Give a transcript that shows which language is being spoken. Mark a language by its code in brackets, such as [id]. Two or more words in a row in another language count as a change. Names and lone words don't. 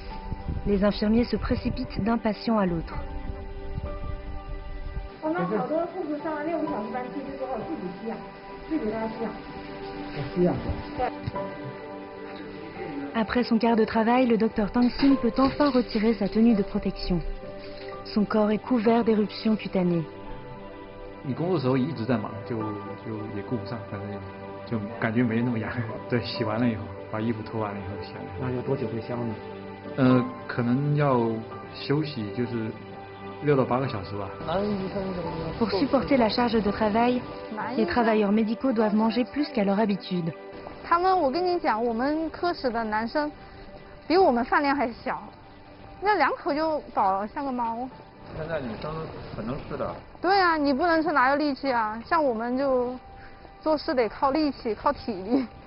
[fr] Les infirmiers se précipitent d'un patient à l'autre. [zh] 刚刚好多护士上了6个小时班，其实之后自己吸氧，自己给他吸氧。吸氧。对。 [fr] Après son quart de travail, le docteur Tang Xin peut enfin retirer sa tenue de protection. Son corps est couvert d'éruptions cutanées. [zh] 你工作的时候一直在忙，就也顾不上，反正就感觉没那么痒。对，洗完了以后，把衣服脱完了以后洗。那要多久会消呢？可能要休息，就是6到8个小时吧。 [fr] Pour supporter la charge de travail, les travailleurs médicaux doivent manger plus qu'à leur habitude. [zh] 他们，我跟你讲，我们科室的男生比我们饭量还小，那2口就饱了，像个猫。现在女生很能吃的。对啊，你不能吃哪有力气啊？像我们就做事得靠力气，靠体力。